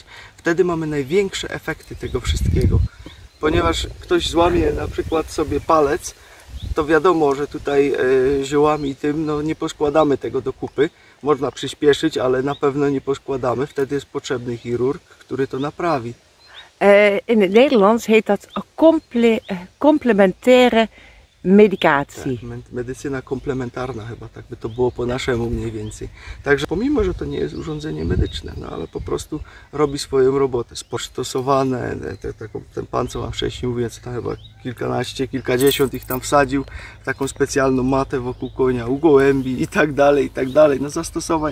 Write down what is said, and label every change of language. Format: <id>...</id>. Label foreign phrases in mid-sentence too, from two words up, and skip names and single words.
<pl>Wtedy mamy największe efekty tego wszystkiego, ponieważ ktoś złamie na przykład sobie palec, to wiadomo, że tutaj ziołami tym no, nie poskładamy tego do kupy. Można przyspieszyć, ale na pewno nie poskładamy. Wtedy jest potrzebny chirurg, który to naprawi.</pl> <nl>In het Nederlands heet dat complementaire medicatie.</nl> <pl>Tak, medycyna komplementarna chyba, tak by to było po naszemu mniej więcej. Także pomimo, że to nie jest urządzenie medyczne, no ale po prostu robi swoją robotę. Stosowane, ten pan co wam wcześniej mówiłem, co tam chyba kilkadziesiąt ich tam wsadził w taką specjalną matę wokół konia, u gołębi i tak dalej, i tak dalej.</pl>